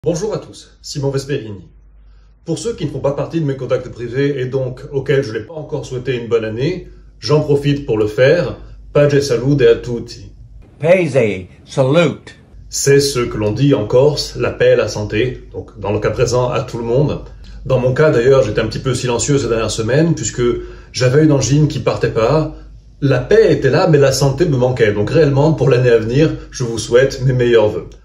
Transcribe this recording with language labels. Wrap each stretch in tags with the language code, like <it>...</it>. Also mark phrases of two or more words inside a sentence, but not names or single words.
<fr>Bonjour à tous, Simon Vesperini. Pour ceux qui ne font pas partie de mes contacts privés et donc auxquels je n'ai pas encore souhaité une bonne année, j'en profite pour le faire.</fr> <it>Pace e salute a tutti. Pace, salute.</it> <fr>C'est ce que l'on dit en Corse, la paix et la santé, donc dans le cas présent à tout le monde. Dans mon cas d'ailleurs, j'étais un petit peu silencieux ces dernières semaines puisque j'avais une angine qui partait pas. La paix était là mais la santé me manquait, donc réellement pour l'année à venir, je vous souhaite mes meilleurs vœux.</fr>